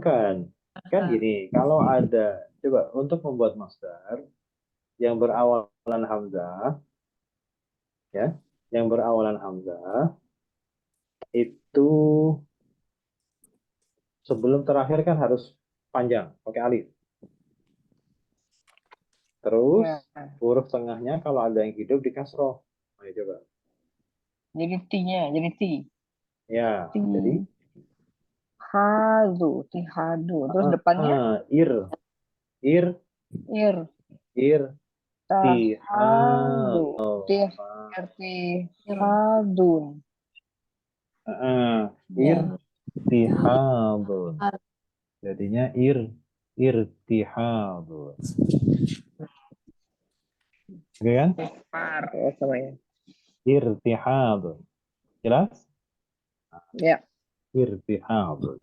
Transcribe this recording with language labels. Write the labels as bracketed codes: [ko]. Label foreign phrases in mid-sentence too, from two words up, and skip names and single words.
[id] Kan gini, kalau ada coba untuk membuat masdar yang berawalan hamzah ya, yang berawalan hamzah itu sebelum terakhir kan harus panjang, pakai alif. Terus Ya. huruf tengahnya kalau ada yang hidup di kasroh. Ayo coba. Jadi T-nya, jadi T. Ya, T. jadi Hadu, tihadu. Terus depannya ir, ir, ir, ir, tihad. tahadu, tihadun. Ir, Ya. tihadun. Jadinya irtihadun. Oke kan? Par ya samanya. Irtihadun. Jelas? Ya. Irtihadun.